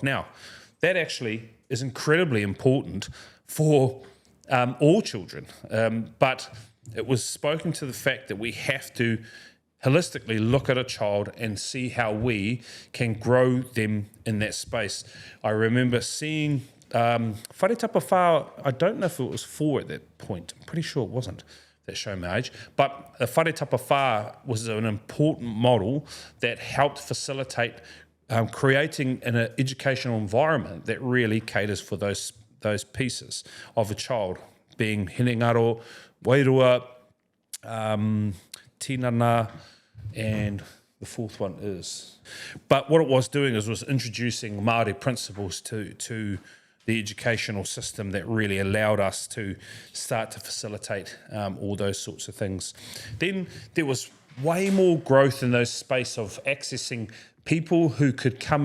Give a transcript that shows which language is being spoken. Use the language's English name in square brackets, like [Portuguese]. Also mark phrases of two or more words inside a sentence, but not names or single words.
[English] Now, that actually is incredibly important for all children, but it was spoken to the fact that we have to holistically look at a child and see how we can grow them in that space. I remember seeing whare tapa whā, I don't know if it was 4 at that point, I'm pretty sure it wasn't, that show my age, but the whare tapa whā was an important model that helped facilitate creating an educational environment that really caters for those pieces of a child, being [Māori] hinengaro, wairua, tinana, [English] and the fourth one is. But what it was doing was introducing Māori principles to the educational system that really allowed us to start to facilitate all those sorts of things. Then there was way more growth in those space of accessing people who could come